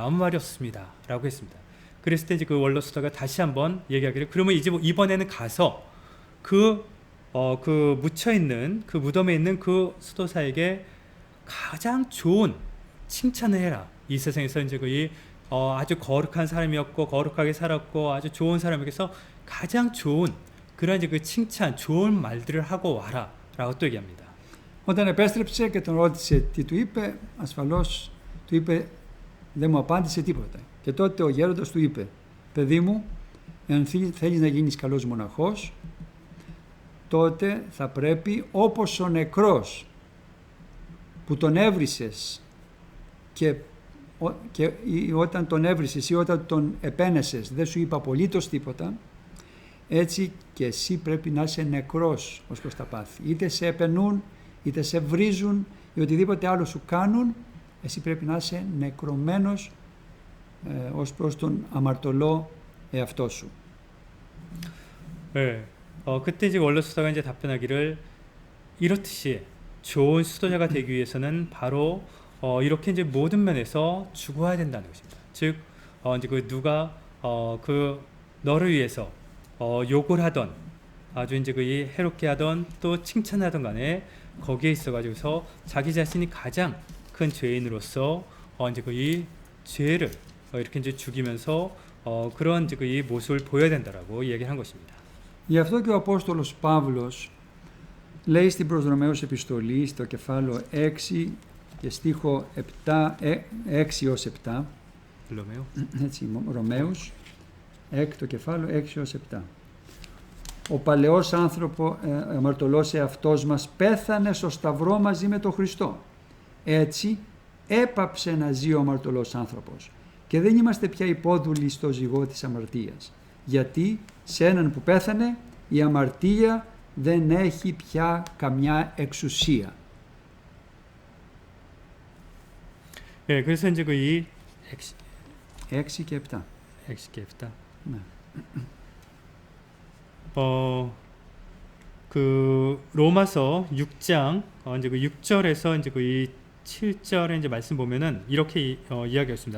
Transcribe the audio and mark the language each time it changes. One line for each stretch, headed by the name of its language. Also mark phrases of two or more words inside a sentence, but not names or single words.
Korean: 아무 말이 없었습니다.라고 했습니다. 그랬을 때 이제 그 원로 수다가 다시 한번 얘기하기를 그러면 이제 이번에는 가서 그 묻혀 있는 그 무덤에 있는 그 수도사에게 가장 좋은 칭찬을 해라. 이 세상에서 이제 아주 거룩한 사람이었고 거룩하게 살았고 아주 좋은 사람에게서 가장 좋은 그런 이제 그 칭찬, 좋은 말들을 하고 와라라고 또 얘기합니다.
Greek: Όταν επέστρεψε και τον ρώτησε τι του είπε, ασφαλώς του είπε δεν μου απάντησε τίποτα. Και τότε ο γέροντας του είπε, παιδί μου, εάν θέλεις να γίνεις καλός μοναχός, τότε θα πρέπει όπως ο νεκρός που τον έβρισες και όταν τον έβρισες ή όταν τον επένεσες δεν σου είπε απολύτως τίποτα, έτσι και εσύ πρέπει να είσαι νεκρός ως προς τα πάθη. Είτε σε επενούν, είτε σε βρίζουν ή οτιδήποτε άλλο σου κάνουν, εσύ πρέπει να είσαι νεκρωμένος ως προς τον αμαρτωλό εαυτό σου. 네, 그때 이제 원로 수도가 이제 답변하기를 이렇듯이 좋은 수도자가 되기 위해서는 바로 이렇게 이제 모든 면에서 죽어야 된다는 것입니다. 즉, 이제 누가 너를 위해서 욕을 하던 아주 이제 해롭게 하던 또 칭찬하던 간에 거기에 있어가지고서 자기 자신이 가장 큰 죄인으로서 이제 이 죄를 이렇게 이제 죽이면서 그런 이제 이 모습을 보여야 된다라고 얘기를 한 것입니다. Γι' αυτό και ο Απόστολος Παύλος λέει στην προς Ρωμαίους επιστολή στο κεφάλαιο 6 και στίχο 6 ως 7, έτσι, Ρωμαίους, το κεφάλαιο 6 ως 7. Ο παλαιός αμαρτωλός εαυτός μας πέθανε στο σταυρό μαζί με τον Χριστό. Έτσι έπαψε να ζει ο αμαρτωλός άνθρωπος και δεν είμαστε πια υπόδουλοι στο ζυγό της αμαρτίας. Γιατί σε έναν που πέθανε η αμαρτία δεν έχει πια καμιά εξουσία.
Korean: 네, 그래서 이제 이
Greek: 6 και 7. 6 και 7.
Korean: 네. 그 로마서 6장 이제 그 6절에서 이제 그 이 7절에 이제 말씀 보면은 이렇게 이야기했습니다.